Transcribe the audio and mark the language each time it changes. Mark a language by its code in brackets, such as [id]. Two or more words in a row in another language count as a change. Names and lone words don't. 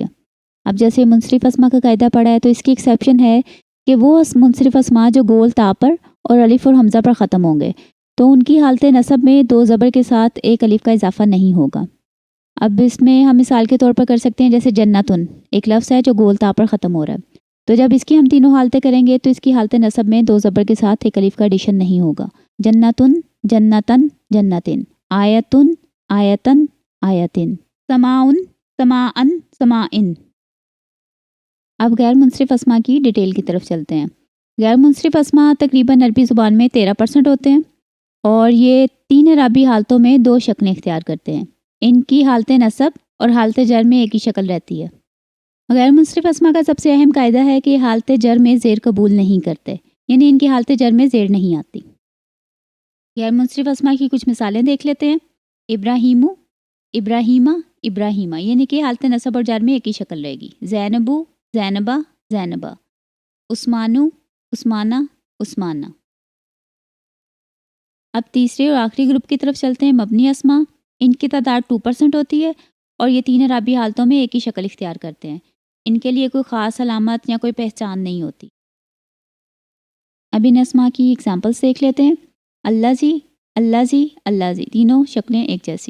[ur] اب جیسے منصرف اسما کا قاعدہ پڑھا ہے تو اس کی ایکسیپشن ہے کہ وہ منصرف اسما جو گول تا پر اور الف اور حمزہ پر ختم ہوں گے تو ان کی حالت نصب میں 2 زبر کے ساتھ ایک الف کا اضافہ نہیں ہوگا۔ اب اس میں ہم مثال کے طور پر کر سکتے ہیں، جیسے جنتن ایک لفظ ہے جو گول تا پر ختم ہو رہا ہے، تو جب اس کی ہم تینوں حالتیں کریں گے تو اس کی حالت نصب میں 2 زبر کے ساتھ ایک الف کا ایڈیشن نہیں ہوگا۔ [ar] جنتن، جنتن، جنتن، آیتن، آیتن، آیتن، سماؤن، سماعن، سماعن۔ [ur] اب غیر منصرف اسما کی ڈیٹیل کی طرف چلتے ہیں۔ غیر منصرف اسما تقریباً عربی زبان میں 13% ہوتے ہیں، اور یہ 3 اعرابی حالتوں میں 2 شکلیں اختیار کرتے ہیں۔ ان کی حالت نصب اور حالت جر میں ایک ہی شکل رہتی ہے۔ غیر منصرف اسما کا سب سے اہم قاعدہ ہے کہ حالت جر میں زیر قبول نہیں کرتے، یعنی ان کی حالت جر میں زیر نہیں آتی۔ غیر منصرف اسما کی کچھ مثالیں دیکھ لیتے ہیں۔ [ar] ابراہیمو، ابراہیمہ، ابراہیمہ، [ur] یعنی کہ حالت نصب اور جر میں ایک ہی شکل رہے گی۔ [ar] زینبو، زینبہ، زینبہ، عثمانو، عثمانہ، عثمانہ۔ [ur] اب تیسرے اور آخری گروپ کی طرف چلتے ہیں، مبنی اسما۔ ان کی تعداد 2% ہوتی ہے اور یہ تین اعرابی حالتوں میں ایک ہی شکل اختیار کرتے ہیں۔ ان کے لیے کوئی خاص علامت یا کوئی پہچان نہیں ہوتی۔ اب ان اسما کی اگزامپلس دیکھ لیتے ہیں۔ [ar] اللہ زی، اللہ زی، اللہ زی، [ur] تینوں شکلیں ایک جیسی۔